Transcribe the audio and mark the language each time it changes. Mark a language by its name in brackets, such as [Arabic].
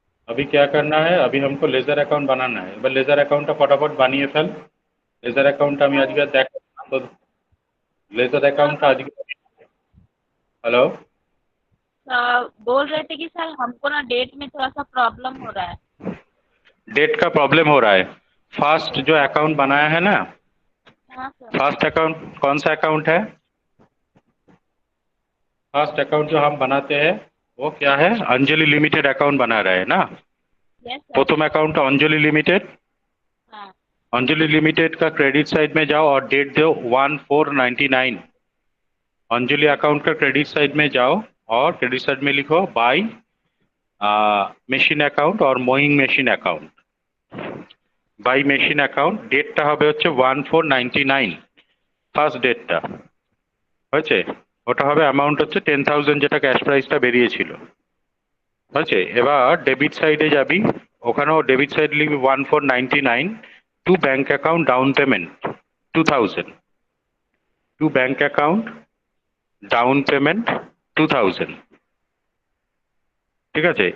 [Hindi] अभी क्या करना है, अभी हमको लेजर अकाउंट बनाना है। [Bangla] এবার লেজার অ্যাকাউন্টটা ফটাফট বানিয়ে ফেল। লেজার অ্যাকাউন্টটা আমি আজকে দেখ, তো লেজার অ্যাকাউন্টটা আজকে, হ্যালো, [Hindi] बोल रहे थे कि सर हमको ना डेट में थोड़ा सा प्रॉब्लम हो रहा है। डेट का प्रॉब्लम हो रहा है। फर्स्ट जो अकाउंट बनाया है ना, हाँ सर। फर्स्ट अकाउंट कौन सा अकाउंट है? फर्स्ट अकाउंट जो हम बनाते हैं वो क्या है? अंजलि लिमिटेड अकाउंट बना रहे हैं ना। Yes sir. प्रथम अकाउंट अंजलि लिमिटेड। हाँ। अंजलि लिमिटेड का क्रेडिट साइड में जाओ और डेट दो 1499। अंजलि अकाउंट का क्रेडिट साइड में जाओ और क्रेडिट साइड में लिखो बाय মেশিন অ্যাকাউন্ট और মোয়িং machine account. [Bangla] By machine account ডেটটা হবে হচ্ছে 1499, ফার্স্ট ডেটটা হয়েছে, ওটা হবে অ্যামাউন্ট হচ্ছে 10,000, যেটা ক্যাশ প্রাইসটা বেরিয়েছিল হয়েছে। এবার ডেবিট সাইডে যাবি, ওখানেও ডেবিট সাইড লিখবি 1499 two bank account down payment 2000, two bank account down payment 2000, ঠিক আছে।